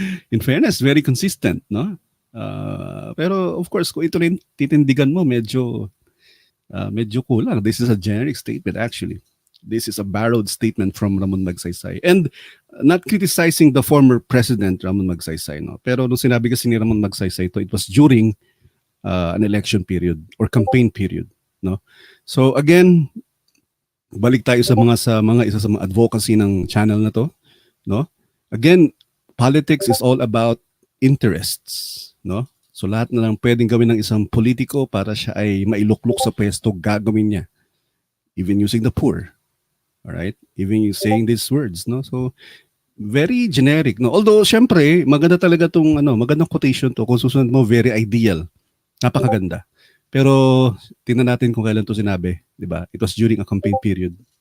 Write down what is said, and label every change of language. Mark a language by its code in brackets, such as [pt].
[en] In fairness, very consistent, [tl] no? Pero [en] of course, [tl] kung ito rin titindigan mo, medyo kulang. [en] This is a generic statement actually. This is a borrowed statement from Ramon Magsaysay. And not criticizing the former president, Ramon Magsaysay, no? [tl] Pero nung sinabi kasi ni [en] Ramon Magsaysay ito, it was during an election period or campaign period, no? [tl] So again, balik tayo sa isa sa mga advocacy ng channel na to, no? [en] Again, politics is all about interests, no? [tl] So lahat na lang pwedeng gawin ng isang politiko para siya ay mailuklok sa pwesto, gagawin niya. [en] Even using the poor. All right? Even you saying these words, no? So very generic, [tl] no? [en] Although [tl] syempre, maganda talaga magandang quotation to. Kung susunod mo, [en] very ideal. [tl] Napakaganda. Pero tingnan natin kung kailan to sinabi, 'di ba? [en] It was during a campaign period.